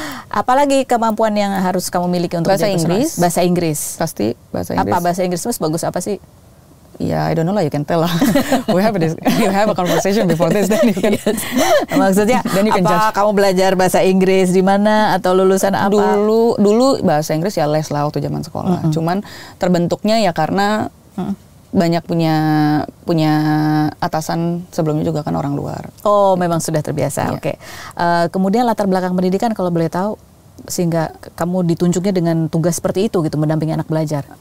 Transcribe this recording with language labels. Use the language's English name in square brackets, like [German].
[Indonesian] Apalagi kemampuan yang harus kamu miliki untuk bahasa Inggris? Bahasa Inggris. Pasti bahasa Inggris. Apa bahasa Inggris bagus apa sih? [English] Ya, I don't know lah, you can tell lah. We have a conversation before this, then you can. [Indonesian] Maksudnya [English] then you can [Indonesian] apa [English] judge. [Indonesian] kamu belajar bahasa Inggris di mana atau lulusan apa? Dulu bahasa Inggris ya les lah waktu zaman sekolah. Cuman terbentuknya ya karena banyak punya atasan sebelumnya juga kan orang luar. Oh, memang sudah terbiasa. Oke. Kemudian latar belakang pendidikan kalau boleh tahu, sehingga kamu ditunjuknya dengan tugas seperti itu gitu, mendampingi anak belajar.